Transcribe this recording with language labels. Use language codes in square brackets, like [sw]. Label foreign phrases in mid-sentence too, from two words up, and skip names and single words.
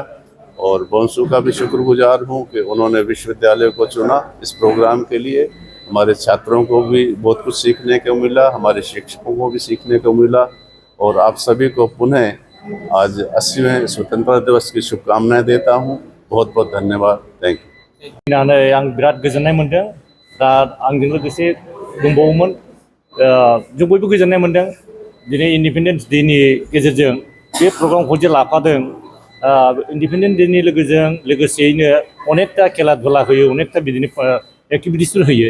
[hi] और बोंसू का भी शुक्रगुजार हूँ कि उन्होंने विश्वविद्यालय को चुना इस प्रोग्राम के लिए। हमारे छात्रों को भी बहुत कुछ सीखने को मिला, हमारे शिक्षकों को भी सीखने को मिला। और आप सभी को पुनः आज 80वें स्वतंत्रता दिवस की शुभकामनाएं देता हूँ। बहुत बहुत धन्यवाद। [en] thank you. [brx] आं बिराद गोजोननाय मोनदों। दा आंजों लोगोसे दंबावोमोन जों बयबो गोजोननाय मोनदों दिनै इंडिपेंडेंस डे नि गेजेरजों बे प्रग्रामखौ जे लाफादों। इंडिपेंडेंस डे नि लोगोसेयैनो अनेकता खेला धुला होयो, अनेकता बिदिनो एक्टिविटिसफोर होयो।